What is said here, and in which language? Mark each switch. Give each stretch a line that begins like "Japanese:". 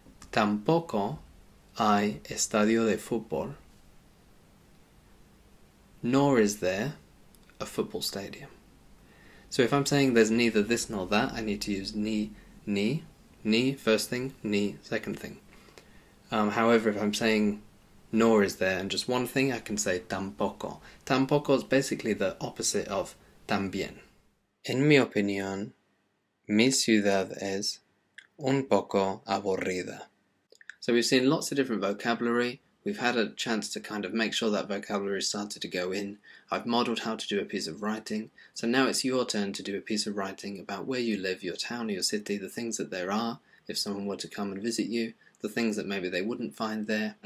Spanish: Tampoco hay estadio de fútbol,
English: nor is there a football stadium. So if I'm saying there's neither this nor that, I need to use ni first thing, ni second thing. However, if I'm saying nor is there and just one thing, I can say tampoco. Tampoco is basically the opposite of también.
Spanish: En mi opinión, mi ciudad es un poco aburrida.
English: So we've seen lots of different vocabulary. We've had a chance to kind of make sure that vocabulary started to go in. I've modelled how to do a piece of writing. So now it's your turn to do a piece of writing about where you live, your town or your city, the things that there are, if someone were to come and visit you, the things that maybe they wouldn't find there.